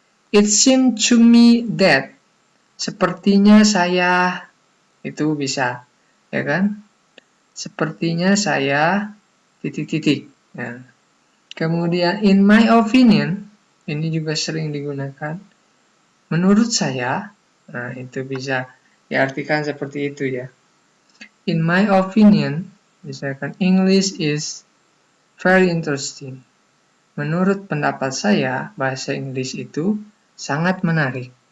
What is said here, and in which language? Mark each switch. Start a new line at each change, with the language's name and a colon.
English: It seemed to me that,
Indonesian: sepertinya saya, itu bisa, ya kan? Sepertinya saya, titik-titik. Nah, kemudian
English: in my opinion,
Indonesian: ini juga sering digunakan. Menurut saya, nah itu bisa diartikan seperti itu ya.
English: In my opinion, misalkan English is very interesting.
Indonesian: Menurut pendapat saya, bahasa Inggris itu sangat menarik.